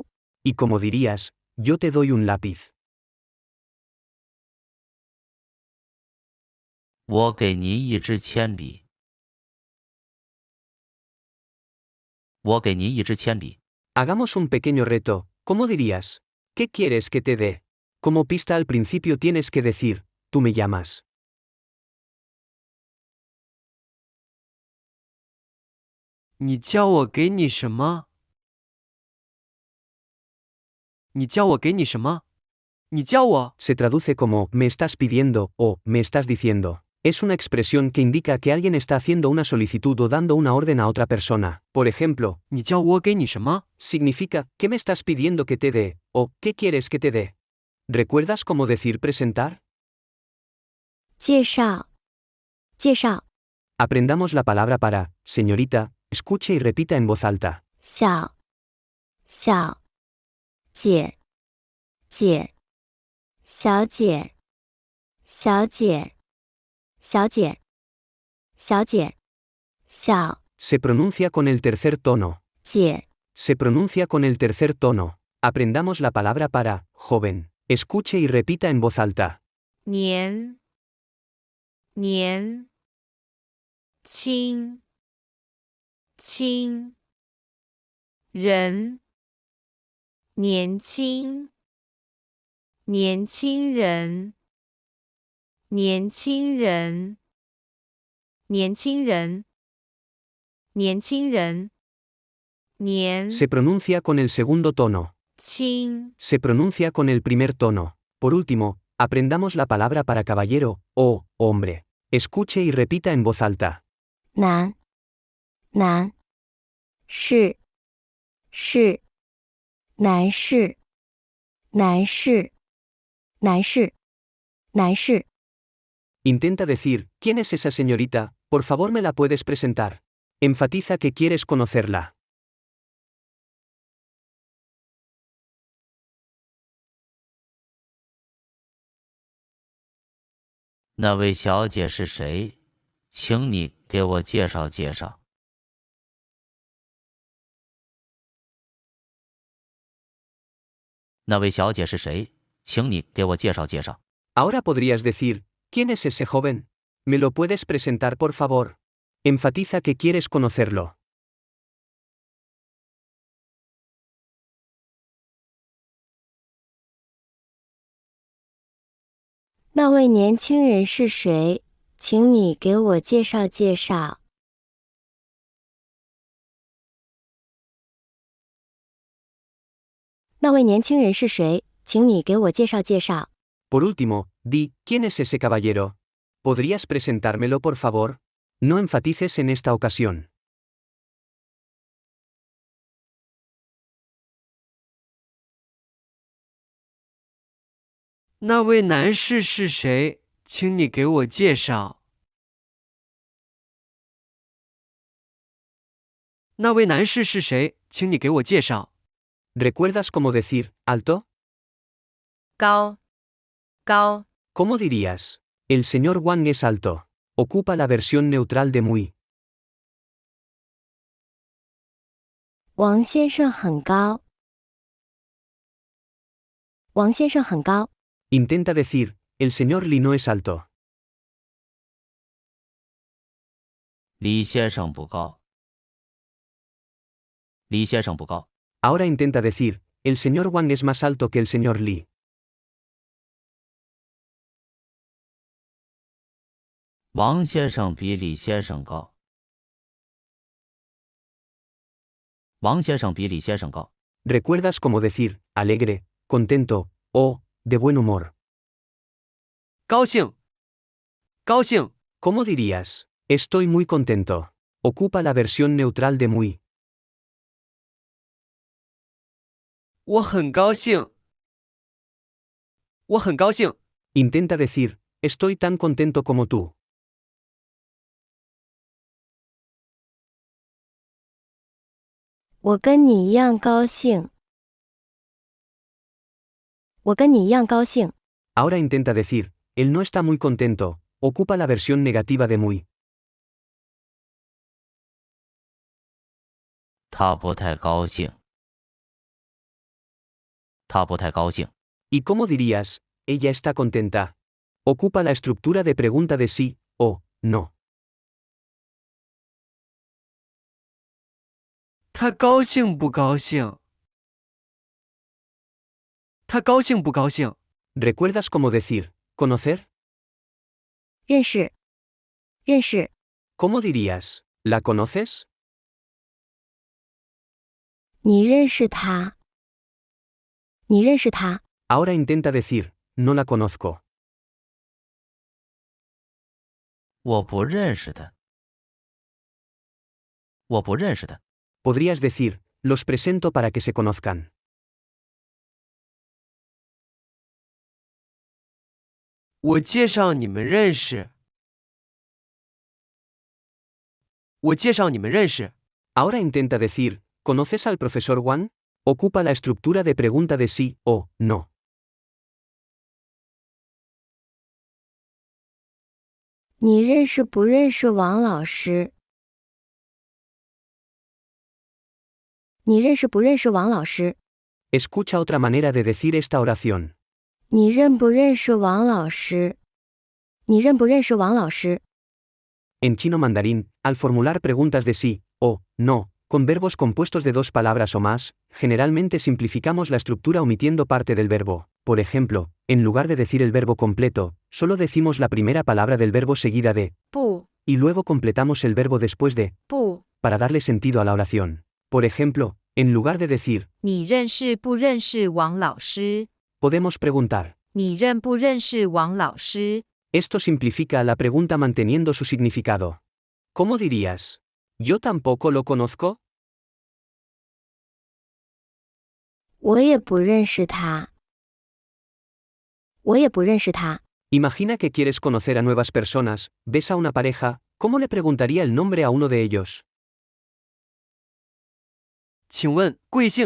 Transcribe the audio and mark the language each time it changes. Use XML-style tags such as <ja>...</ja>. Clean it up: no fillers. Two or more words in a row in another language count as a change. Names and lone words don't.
<es>Y como dirías, yo te doy un lápiz.</es> <zh>我给您一支铅笔。我给您一支铅笔。</zh> <es>Hagamos un pequeño reto, ¿cómo dirías? ¿Qué quieres que te dé? Como pista al principio tienes que decir, tú me llamas.</es> <zh>你叫我给你什么？你叫我给你什么？你叫我。</zh> <es>Se traduce como me estás pidiendo o me estás diciendo. Es una expresión que indica que alguien está haciendo una solicitud o dando una orden a otra persona. Por ejemplo,</es> <zh>你叫我给你什么？</zh> <es>significa ¿qué me estás pidiendo que te dé? O ¿qué quieres que te dé? ¿Recuerdas cómo decir presentar?</es> <zh>介绍。介绍。</zh> <es>Aprendamos la palabra para señorita, escuche y repita en voz alta.</es> <zh>小。小。姐。姐。小姐。小姐。小姐。小姐。小。</zh> <es>Se pronuncia con el tercer tono. 姐。 Se pronuncia con el tercer tono. Aprendamos la palabra para joven. Escuche y repita en voz alta.</es> <zh>年年轻轻人年轻年轻人年轻人年轻人年轻人年</zh> <es>Se pronuncia con el segundo tono. 轻 Se pronuncia con el primer tono. Por último, aprendamos la palabra para caballero o hombre. Escuche y repita en voz alta.</es> <zh>男。男。士。士。男士。男士。男士。男士。</zh> <es>Intenta decir, ¿quién es esa señorita? Por favor, ¿me la puedes presentar? Enfatiza que quieres conocerla.</es> <zh>那位小姐是谁？请你给我介绍介绍。那位小姐是谁？请你给我介绍介绍。</zh> <es>Ahora podrías decir, ¿quién es ese joven? ¿Me lo puedes presentar por favor? Enfatiza que quieres conocerlo.</es> <zh>那位年轻人是谁？请你给我介绍介绍。那位年轻人是谁？请你给我介绍介绍。</zh> <es>Por último, di, ¿quién es ese caballero? ¿Podrías presentármelo por favor? No enfatices en esta ocasión.</es> <zh>那位男士是谁？请你给我介绍。那位男士是谁？请你给我介绍。</zh> <es>¿Recuerdas cómo decir, alto?</es> <zh>高高</zh> <es>¿Cómo dirías? El señor Wang es alto. Ocupa la versión neutral de muy.</es> <zh>王先生很高。王先生很高。</zh> <es>Intenta decir, el señor Li no es alto.</es> <zh>李先生不高。李先生不高。</zh> <es>Ahora intenta decir, el señor Wang es más alto que el señor Li.</es> <zh>王先生比李先生高。王先生比李先生高。</zh> <es>¿Recuerdas cómo decir, alegre, contento, o, de buen humor?</es> <zh>高兴。高兴。</zh> <es>¿Cómo dirías? Estoy muy contento. Ocupa la versión neutral de muy.</es> <zh>我很高兴。我很高兴。</zh> <es>Intenta decir, estoy tan contento como tú.</es> <zh>我跟你一样高兴。我跟你一样高兴。</zh> <es>Ahora intenta decir, él no está muy contento. Ocupa la versión negativa de muy.</es> <zh>他不太高兴。他不太高兴。</zh> <es>¿Y cómo dirías, ella está contenta? Ocupa la estructura de pregunta de sí o no.</es> <zh>他高兴不高兴？他高兴不高兴？</zh> <es>¿Recuerdas cómo decir, conocer?</es> <zh>认识，认识，</zh> <es>¿Cómo dirías, la conoces?</es> <zh>你认识他？你认识他？</zh> <es>Ahora intenta decir, no la conozco.</es> <zh>我不认识的。我不认识的。</zh> <es>Podrías decir, los presento para que se conozcan.</es> <zh>我介绍你们认识。我介绍你们认识。</zh> <es>Ahora intenta decir, ¿conoces al profesor Wang? Ocupa la estructura de pregunta de sí o no.</es> <zh>你认识不认识王老师？你认识不认识王老师？</zh> <es>Escucha otra manera de decir esta oración.</es> <zh>你认不认识王老师？你认不认识王老师？</zh> <es>En chino mandarín, al formular preguntas de sí o no, con verbos compuestos de dos palabras o más, generalmente simplificamos la estructura omitiendo parte del verbo. Por ejemplo, en lugar de decir el verbo completo, solo decimos la primera palabra del verbo seguida de 不 y luego completamos el verbo después de 不， para darle sentido a la oración. Por ejemplo, en lugar de decir</es> <zh>你认识不认识王老师？</zh> <es>podemos preguntar.</es> <zh>你认不认识王老师？</zh> <es>Esto simplifica la pregunta manteniendo su significado. ¿Cómo dirías? ¿Yo tampoco lo conozco?</es> <zh>我也不认识他。我也不认识他。</zh> <es>Imagina que quieres conocer a nuevas personas, ves a una pareja, ¿cómo le preguntaría el nombre a uno de ellos?</es> <zh>请问贵姓？</zh>